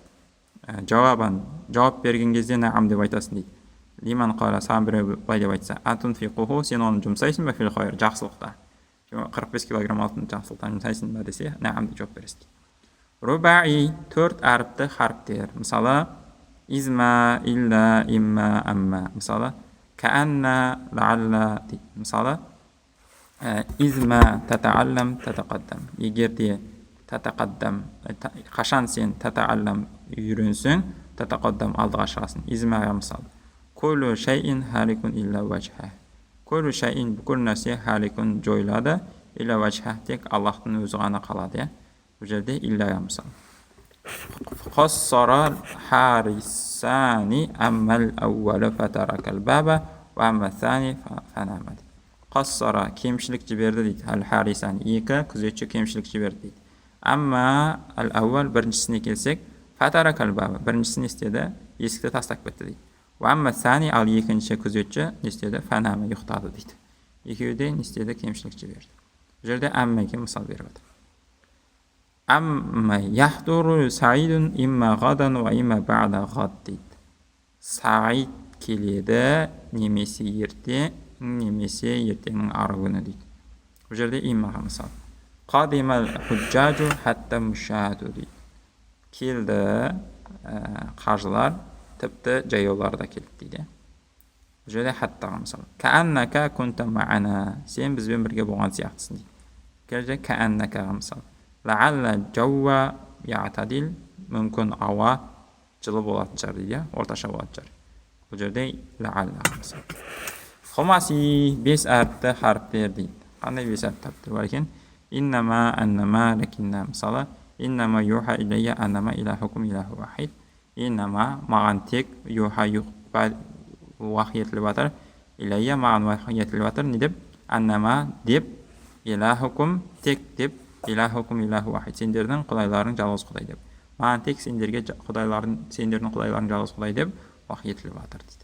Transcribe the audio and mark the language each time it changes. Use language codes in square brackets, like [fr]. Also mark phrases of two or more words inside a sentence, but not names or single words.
[kk] Жауап берген кезде наам деп айтасың дейді. [ar] لمن قال [kk] саған біреу былай деп айтса, атунфиқуху, сен оны жұмсайсың ба [ar] في الخير, [kk] жақсылықта. 45 килограмм алтын жақсылықтан жұмсайсың ба десе, наам деп жауап бересің. Рубаи, 4 әріпті харптер. Мысалы, изма, [ar] إلا، إما، أما. [kk] Мысалы, кәәнна, лаалла дейді. Мысалы, [ar] إذما، تتعلم، تتقدم. [kk] Егер де татақаддам, қашан сен татааллам үйренсең, татақаддам алдыға шығасың. Измаға мысалы. [ar] كل شيء هالك إلا وجهه. كل شيء [kk] бүкіл нәрсе халикун жойылады, [ar] إلا وجهه, [kk] тек Аллахтың өзі ғана қалады. Бұл жерде илляға мысал. [ar] قصر الحارسان أما الأول فترك الباب وأما الثاني فنام. [kk] Қассара кемшілік жіберді дейді. Ал-харисани екі күзетші кемшілік жіберді дейді. [ar] أما الأول [kk] біріншісіне келсек, [ar] فترك الباب [kk] біріншісін істеді, есікті тастап кетті дейді. [ar] وأما الثاني [kk] ал екінші күзетші не істеді? Фанама ұйықтады дейді. Екеуі де не істеді? Кемшілік жіберді. Бұл жерде аммаға мысал беріп отыр. [ar] أما يحضر سعيد إما غدا وإما بعد غد дейді. [kk] Саид келеді, немесе ерте, немесе ертеңнің ары күні дейді. Бұл жерде имаға мысал. [ar] قدم الحجاج حتى المشاة дейді. [kk] Келді қажылар, тіпті жаяулар да келді дейді. Бұл жерде хаттаға мысал. [ar] كأنك كنت معنا, [kk] сен бізбен бірге болған сияқтысың дейді. Келді кааннакаға мысал. [ar] لعل الجو يعتدل, [kk] мүмкін ауа жылы болатын шығар дейді, орташа болатын шығар. Бұл жерде лааллаға мысал. Хумаси 5 әріпті харіптер дейді. Қандай 5 әріпті харіптер бар екен? [ar] إنما، أنما، لكن мысалы. إنما يوحى إلي أنما إلهكم إله واحد. [kk] Иннама маған тек юха вахи етіліп атыр. Илайя маған вахи етіліп атыр. Не деп? Аннама деп, илахукум тек деп, [ar] إلهكم إله واحد. [kk] Сендердің құдайларың жалғыз құдай деп. Маған тек сендердің құдайларың жалғыз құдай деп вахи етіліп атыр дейді.